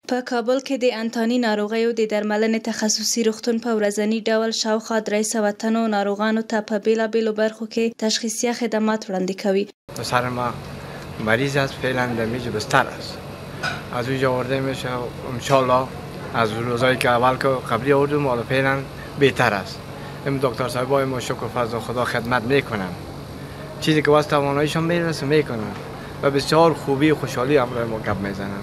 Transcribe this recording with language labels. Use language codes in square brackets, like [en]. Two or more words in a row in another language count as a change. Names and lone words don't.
[ps] په کابل کې د انتاني ناروغیو د درملنې تخصصي روغتون په ورځني ډول شاوخوا 300 تنو ناروغانو ته په بیلابیلو برخو کې تشخیصیه خدمات وړاندې کوي. [fa] پسر ما مریض است، فعلا در میز بستر است. از اونجا آورده میشه انشالله از روزایی که اول که قبلی آوردیم حالا فعلا بهتر است. این دکتر صاحبای ما شکر فضل خدا خدمت میکنن. چیزی که واسه تواناییشون میرسه میکنن و بسیار خوبی و خوشحالی همراه ما گپ میزنن.